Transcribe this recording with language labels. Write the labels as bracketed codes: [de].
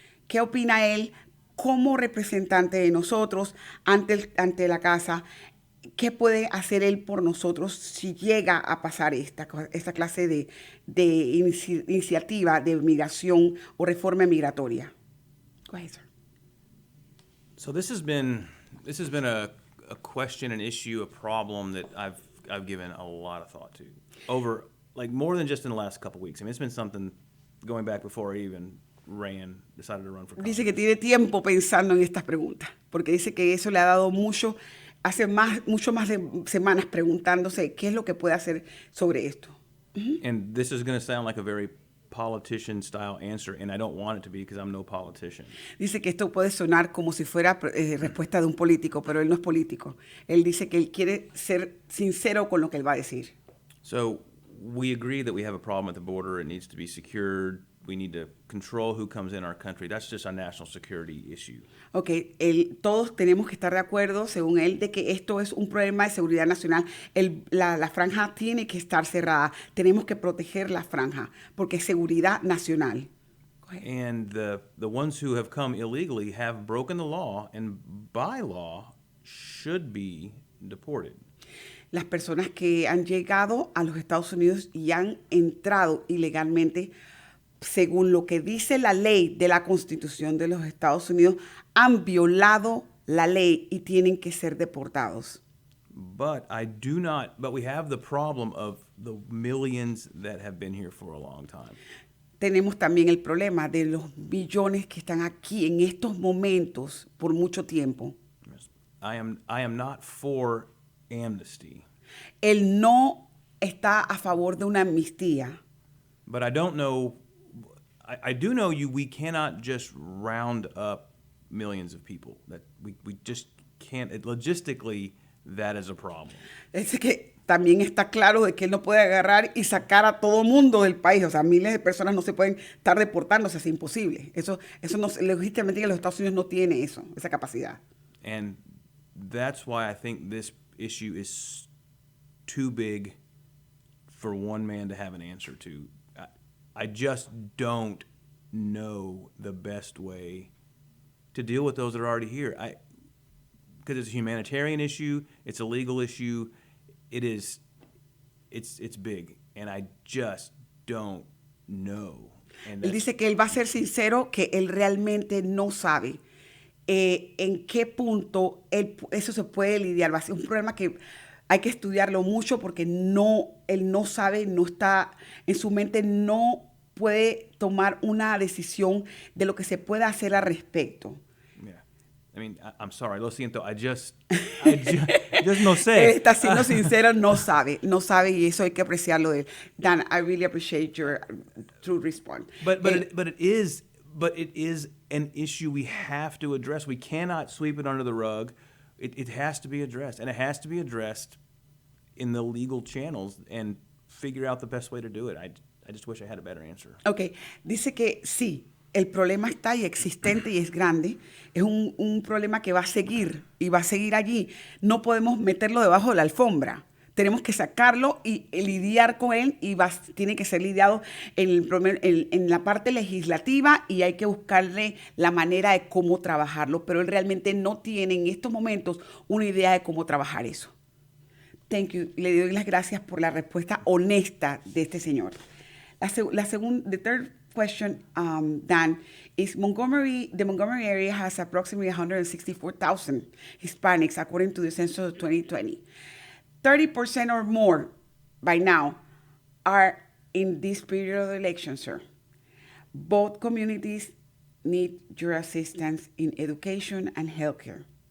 [es] ¿Qué opina él como representante de nosotros ante la casa? ¿Qué puede hacer él por nosotros si llega a pasar esta clase de iniciativa de migración o reforma migratoria? [en] Go ahead, sir. So this has been a question, an issue, a problem that I've given a lot of thought to over, like, more than just in the last couple of weeks. I mean, it's been something going back before I even decided to run for Congress. [es] Dice que tiene tiempo pensando en estas preguntas, porque dice que eso le ha dado mucho más de semanas preguntándose qué es lo que puede hacer sobre esto. [en] And this is going to sound like a very politician-style answer, and I don't want it to be because I'm no politician. [es] Dice que esto puede sonar como si fuera respuesta de un político, pero él no es político. Él dice que él quiere ser sincero con lo que él va a decir. [en] So we agree that we have a problem at the border. It needs to be secured. We need to control who comes in our country. That's just a national security issue. [es] Okay, todos tenemos que estar de acuerdo, según él, de que esto es un problema de seguridad nacional. La franja tiene que estar cerrada. Tenemos que proteger la franja porque es seguridad nacional. [en] And the ones who have come illegally have broken the law and by law should be deported. [es] Las personas que han llegado a los Estados Unidos y han entrado ilegalmente, según lo que dice la ley de la Constitución de los Estados Unidos, han violado la ley y tienen que ser deportados. [en] But we have the problem of the millions that have been here for a long time. [es] Tenemos también el problema de los millones que están aquí en estos momentos por mucho tiempo. [en] I am not for amnesty. [es] Él no está a favor de una amnistía. [en] But I don't know. I do know we cannot just round up millions of people. That we just can't. Logistically, that is a problem. [es] Es que también está claro de que él no puede agarrar y sacar a todo mundo del país. O sea, miles de personas no se pueden estar deportándose, es imposible. Eso no, legítimamente los Estados Unidos no tiene esa capacidad. [en] And that's why I think this issue is too big for one man to have an answer to. I just don't know the best way to deal with those that are already here. Because it's a humanitarian issue, it's a legal issue, it's big, and I just don't know. [es] Él dice que él va a ser sincero, que él realmente no sabe en qué punto eso se puede lidiar. Va a ser un problema que hay que estudiarlo mucho porque él no sabe, no está en su mente, no puede tomar una decisión de lo que se pueda hacer al respecto. [en] Yeah. I mean, I'm sorry, [es] lo siento, [en] I just [es] no sé. Él está siendo sincero, no sabe y eso hay que apreciarlo de él. [en] Dan, I really appreciate your true response. But it is an issue we have to address. We cannot sweep it under the rug. It has to be addressed, and it has to be addressed in the legal channels and figure out the best way to do it. I just wish I had a better answer. [es] Okay, dice que sí, el problema está y existente y es grande. Es un problema que va a seguir y va a seguir allí. No podemos meterlo debajo de la alfombra. Tenemos que sacarlo y lidiar con él y tiene que ser lidiado en la parte legislativa y hay que buscarle la manera de cómo trabajarlo, pero él realmente no tiene en estos momentos una idea de cómo trabajar eso. [en] Thank you. [es] Le doy las gracias por la respuesta honesta de este señor. [en] The third question, Dan, is the Montgomery area has approximately 164,000 Hispanics according to the census of 2020. 30% or more by now are in this period of the election, sir. Both communities need your assistance in education and healthcare.